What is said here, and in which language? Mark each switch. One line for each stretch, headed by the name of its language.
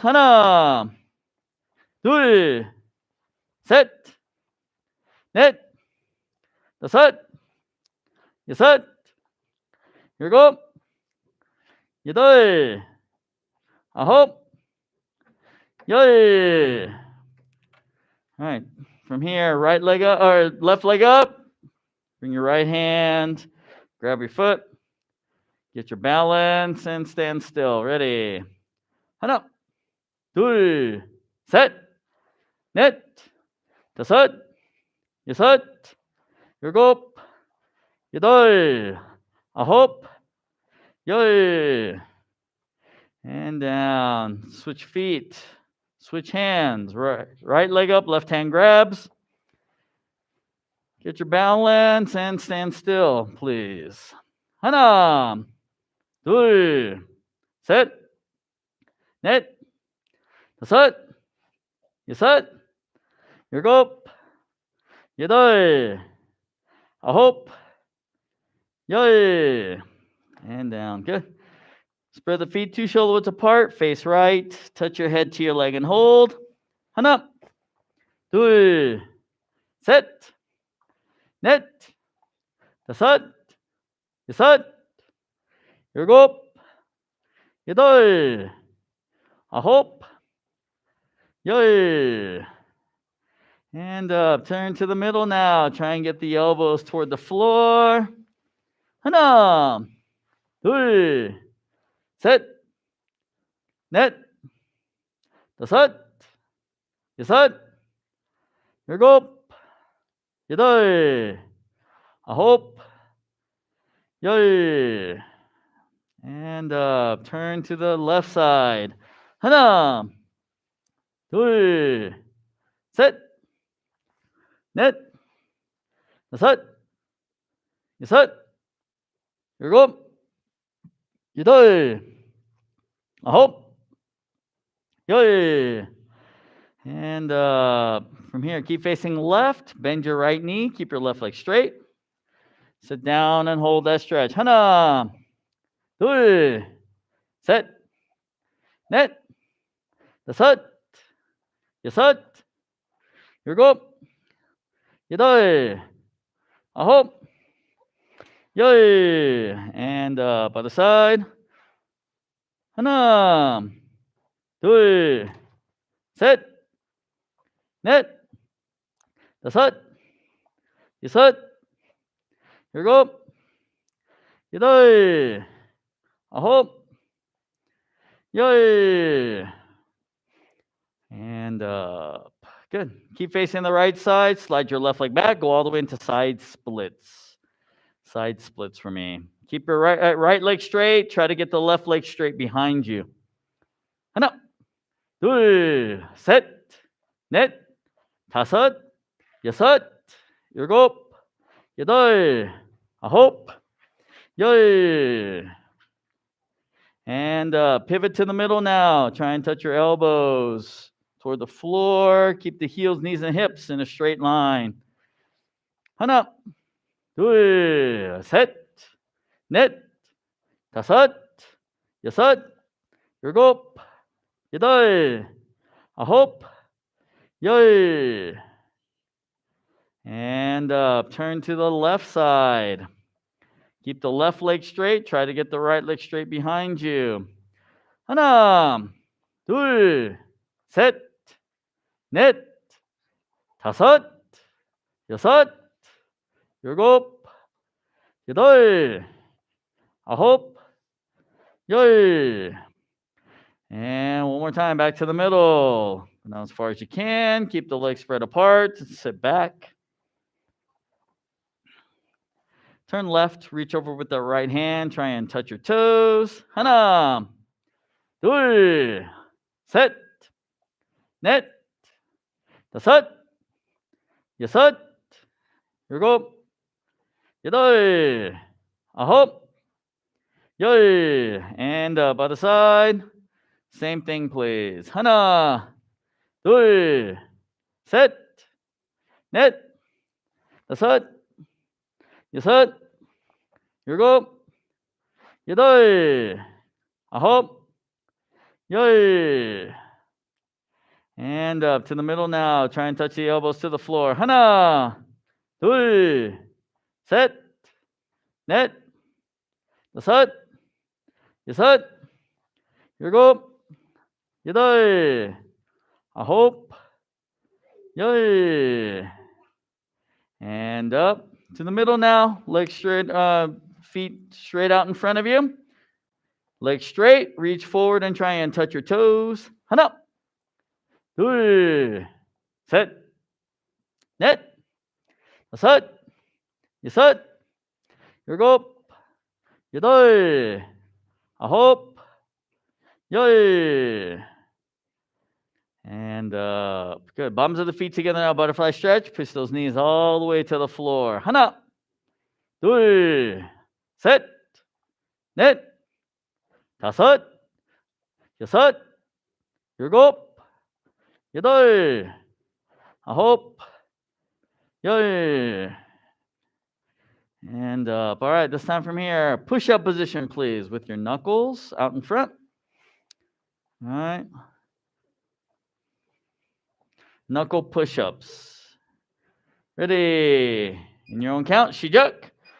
Korean: 하나, 둘, 셋, 넷, 다섯, 여섯, 일곱, 여덟, 아홉, 열.
English: All right, from here, right leg up or left leg up. Bring your right hand, grab your foot, get your balance, and stand still. Ready?
Korean: 하나, 둘, 셋, 넷, 다섯, 여섯, 일곱, 여덟, 아홉, 열.
English: And down. Switch feet. Switch hands. Right leg up, left hand grabs. Get your balance and stand still, please.
Korean: 하나, 둘, 셋, 넷, 다섯, 여섯, 일곱, 여덟, 아홉, 열.
English: And down. Good. Spread the feet 2 shoulder widths apart. Face right. Touch your head to your leg and hold.
Korean: 하나, 둘, 셋, 넷, 다섯, 여섯, 일곱, 여덟, 아홉, 열.
English: And up. Turn to the middle now. Try and get the elbows toward the floor.
Korean: 하나, 둘, 셋, 넷, 다섯, 여섯, 일곱, 여덟, 아홉, 열.
English: And up. Turn to the left side.
Korean: 하나, 둘, 셋, 넷, 다섯, 여섯, 일곱, 여덟, 아홉,
English: Yay. And from here, keep facing left. Bend your right knee. Keep your left leg straight. Sit down and hold that stretch.
Korean: 하나, 둘, 셋, 넷, 다섯, 여섯, 일곱, 여덟, 아홉, 열.
English: And other side.
Korean: 하나, 둘, 셋, 넷, 다섯, 여섯, 일곱, 여덟, 아홉, 열.
English: And up. Good. Keep facing the right side. Slide your left leg back. Go all the way into side splits. Side splits for me. Keep your right leg straight. Try to get the left leg straight behind you.
Korean: 하나, 둘, 셋, 넷, 다섯, 여섯, 일곱, 여덟, 아홉, 열.
English: And pivot to the middle now. Try and touch your elbows toward the floor. Keep the heels, knees, and hips in a straight line.
Korean: 하나, 둘, 셋, 넷, 다섯, 여섯, 일곱, 여덟, 아홉, 열.
English: And turn to the left side. Keep the left leg straight. Try to get the right leg straight behind you.
Korean: 하나, 둘, 셋, 넷, 다섯, 여섯, 일곱, 여덟, 아홉, 열.
English: And one more time, back to the middle. Now as far as you can. Keep the legs spread apart. Sit back. Turn left, reach over with the right hand, try and touch your toes.
Korean: 하나, 둘, 셋, 넷, 다섯, 여섯, 일곱, 여덟, 아홉, 열.
English: And by the side, same thing please.
Korean: 하나, 둘, 셋, 넷, 다섯, 여섯, 일곱, 여덟, 아홉, 열.
English: And up to the middle now. Try and touch the elbows to the floor.
Korean: 하나, 둘, 셋, 넷, 다섯, 여섯, 일곱, 여덟, 아홉, 열.
English: And up to the middle now. Legs straight, feet straight out in front of you. Legs straight. Reach forward and try and touch your toes.
Korean: 하나, 둘, 셋, 넷, 다섯, 여섯, 일곱, 여덟, 아홉, 열.
English: And good. Bottoms of the feet together now. Butterfly stretch. Push those knees all the way to the floor.
Korean: 하나, 둘, 셋, 넷, 다섯, 여섯, 일곱, 여덟, 아홉, 열.
English: And up. All right, this time from here, push-up position, please, with your knuckles out in front. All right. Knuckle push-ups. Ready? In your own count, 시작.